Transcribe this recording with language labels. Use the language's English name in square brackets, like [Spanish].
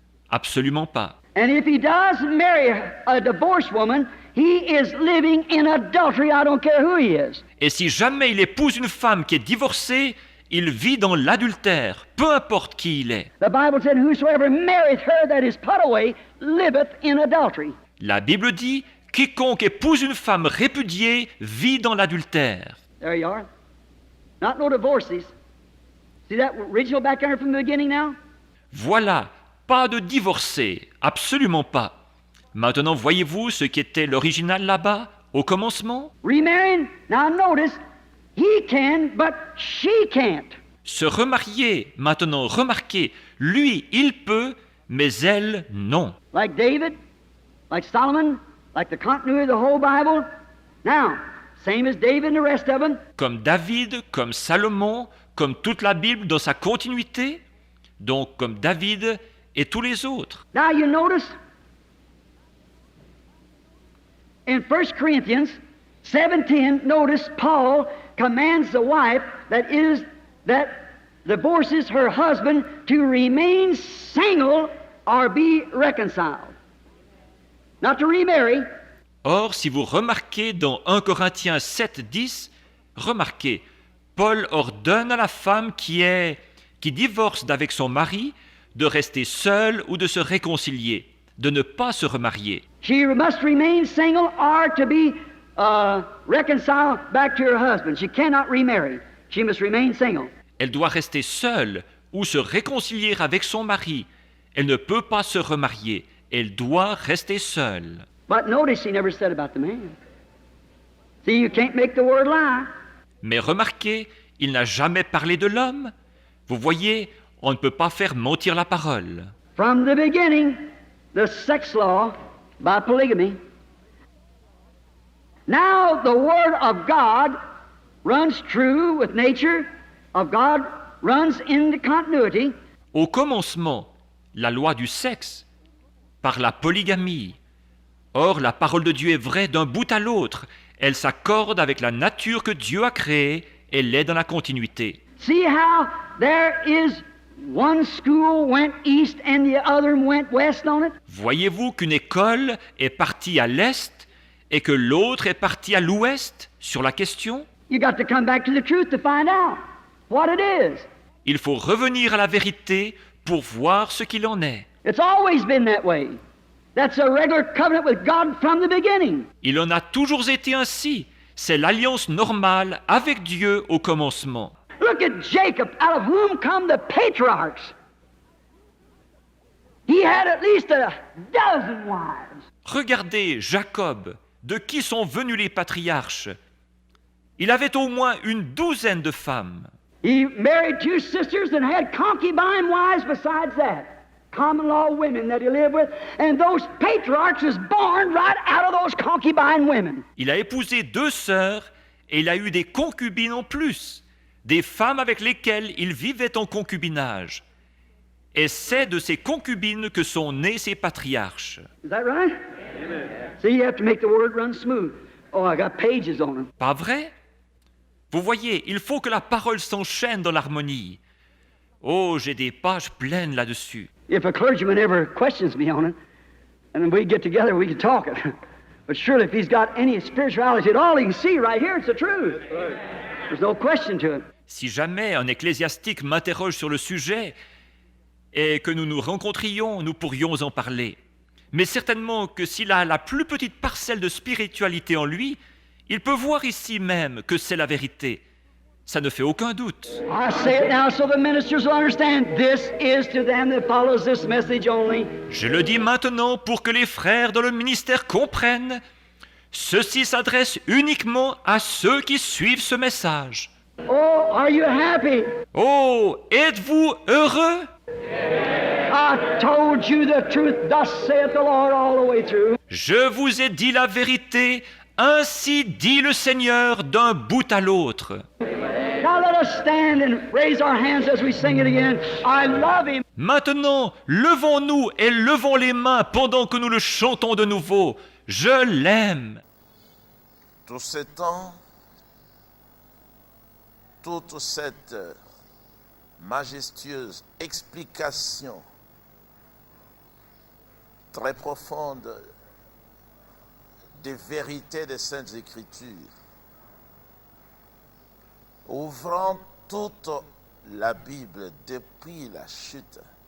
[French] Absolument pas. [English] And if he does marry a divorced woman, he is living in adultery. I don't care who he is. [French] Et si jamais il épouse une femme qui est divorcée, il vit dans l'adultère, peu importe qui il est. [English] The Bible said, "Whosoever marrieth her that is put away liveth in adultery." [French] La Bible dit, quiconque épouse une femme répudiée vit dans l'adultère. [English] There you are. Not no divorces. See that original background from the beginning now? [French] Voilà, pas de divorcés, absolument pas. Maintenant, voyez-vous ce qui était l'original là-bas, au commencement? [English] Remarrying, now notice, he can, but she can't. [French] Se remarier, maintenant, remarquez, lui, il peut, mais elle, non. [English] Like David, like Solomon, like the continuity of the whole Bible. Now, same as David and the rest of them. [French] Comme David, comme Salomon, comme toute la Bible dans sa continuité, donc comme David et tous les autres. [English] Now you notice, in 1 Corinthians 7:10, notice Paul commands the wife that divorces her husband to remain single or be reconciled. Not to remarry. [French] Or, si vous remarquez dans 1 Corinthiens 7:10, remarquez, Paul ordonne à la femme qui divorce d'avec son mari de rester seule ou de se réconcilier, de ne pas se remarier. [English] She must remain single or to be reconciled back to her husband. She cannot remarry. She must remain single. [French] Elle doit rester seule ou se réconcilier avec son mari. Elle ne peut pas se remarier. Elle doit rester seule. [English] But notice he never said about the man. See, you can't make the word lie. [French] Mais remarquez, il n'a jamais parlé de l'homme. Vous voyez, on ne peut pas faire mentir la parole. [English] From the beginning, the sex law by polygamy. Now the word of God runs true with nature of God, runs in the continuity. [French] Au commencement, la loi du sexe, par la polygamie. Or, la parole de Dieu est vraie d'un bout à l'autre. Elle s'accorde avec la nature que Dieu a créée. Elle est dans la continuité. [English] See how there is one school went east and the other went west on it? [French] Voyez-vous qu'une école est partie à l'est et que l'autre est partie à l'ouest sur la question? [English] You got to come back to the truth to find out what it is. [French] Il faut revenir à la vérité pour voir ce qu'il en est. [English] It's always been that way. That's a regular covenant with God from the beginning. [French] Il en a toujours été ainsi. C'est l'alliance normale avec Dieu au commencement. [English] Look at Jacob, out of whom come the patriarchs. He had at least a dozen wives. [French] Regardez Jacob, de qui sont venus les patriarches. Il avait au moins une douzaine de femmes. [English] He married 2 sisters and had concubine wives besides that. Common law women that he lived with, and those patriarchs was born right out of those concubine women. [French] Il a épousé 2 sœurs et il a eu des concubines en plus, des femmes avec lesquelles il vivait en concubinage. Et c'est de ces concubines que sont nés ces patriarches. [English] Is that right? Amen. See, you have to make the word run smooth. Oh, I got pages on them. [French] Pas vrai? Vous voyez, il faut que la parole s'enchaîne dans l'harmonie. Oh, j'ai des pages pleines là-dessus. [English] If a clergyman ever questions me on it, and we get together, we can talk it. But surely if he's got any spirituality at all, he can see right here, it's the truth. There's no question to it. [French] Si jamais un ecclésiastique m'interroge sur le sujet et que nous nous rencontrions, nous pourrions en parler. Mais certainement que s'il a la plus petite parcelle de spiritualité en lui, il peut voir ici même que c'est la vérité. Ça ne fait aucun doute. [English] I say it now so the ministers will understand. This is to them that follows this message only. [French] Je le dis maintenant pour que les frères dans le ministère comprennent. Ceci s'adresse uniquement à ceux qui suivent ce message. [English] Oh, are you happy? [French] Oh, êtes-vous heureux? [English] I told you the truth, thus saith the Lord all the way through. [French] Je vous ai dit la vérité, ainsi dit le Seigneur d'un bout à l'autre. [English] Now let us stand and raise our hands as we sing it again. I love him. [French] Maintenant, levons-nous et levons les mains pendant que nous le chantons de nouveau. Je l'aime. Tout ce temps, toute cette majestueuse explication très profonde des vérités des Saintes Écritures, ouvrant toute la Bible depuis la chute,